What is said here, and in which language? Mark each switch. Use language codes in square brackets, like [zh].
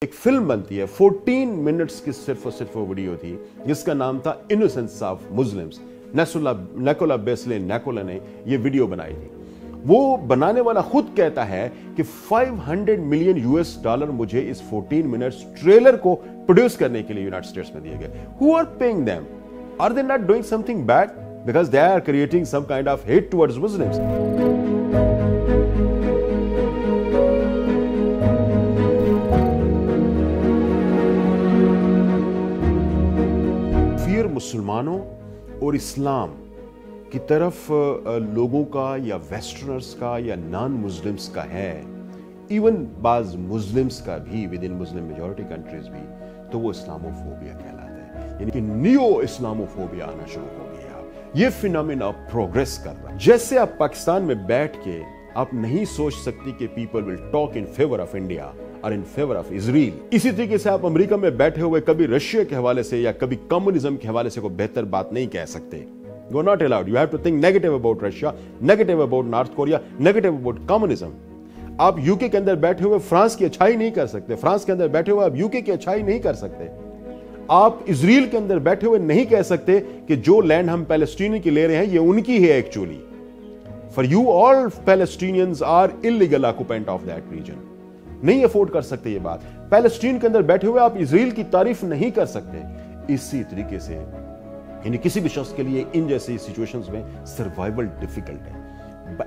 [ur] ایک فلم بنتی ہے 14 منٹس کی صرف اور صرف وہ ویڈیو تھی جس کا نام تھا انوسنس آف مسلمز. نیکولا بیسلے نیکولا نے یہ ویڈیو بنائی تھی. وہ بنانے والا خود کہتا ہے کہ $500 ملین مجھے اس 14 منٹس ٹریلر کو پروڈیوس کرنے کے لیے یونائٹڈ اسٹیٹس میں دیے گئے. [en] Who are paying them? Are they not doing something bad? Because they are creating some kind of hate towards Muslims. [ur] Fair مسلمانوں اور اسلام کی طرف لوگوں کا یا ویسٹرنرز کا یا نان مسلمز کا ہے، ایون بعض مسلمز کا بھی [en] with in Muslim majority countries [ur] بھی، تو وہ اسلاموفوبیا کہلاتا ہے. یعنی کہ نیو اسلاموفوبیا آنا شروع ہو گیا. یہ فینومینا پروگریس کر رہا ہے. جیسے آپ پاکستان میں بیٹھ کے آپ نہیں سوچ سکتی کہ [en] people will talk in favour of India [ur] اور ان فیور آف اسرائیل، اسی طریقے سے آپ امریکہ میں بیٹھے ہوئے کبھی رشیا کے حوالے سے یا کبھی کمیونزم کے حوالے سے کوئی بہتر بات نہیں کہہ سکتے. [en] You are not allowed. You have to think negative about Russia, negative about North Korea, negative about communism. [ur] آپ یو کے اندر بیٹھے ہوئے فرانس کی اچھائی نہیں کر سکتے. فرانس کے اندر بیٹھے ہوئے آپ یو کی اچھائی نہیں کر سکتے. آپ اسرائیل کے اندر بیٹھے ہوئے نہیں کہہ سکتے کہ جو لینڈ ہم پیلسٹینی کی لے رہے ہیں یہ ان کی ہے actually. [en] For you all Palestinians are illegal occupant of that region. [ur] نہیں افورڈ کر سکتے یہ بات. پیلسٹین کے اندر بیٹھے ہوئے آپ اسرائیل کی تعریف نہیں کر سکتے. اسی طریقے سے یعنی کسی بھی شخص کے لیے ان جیسی سچویشنز میں سروائیول ڈیفیکلٹ ہے.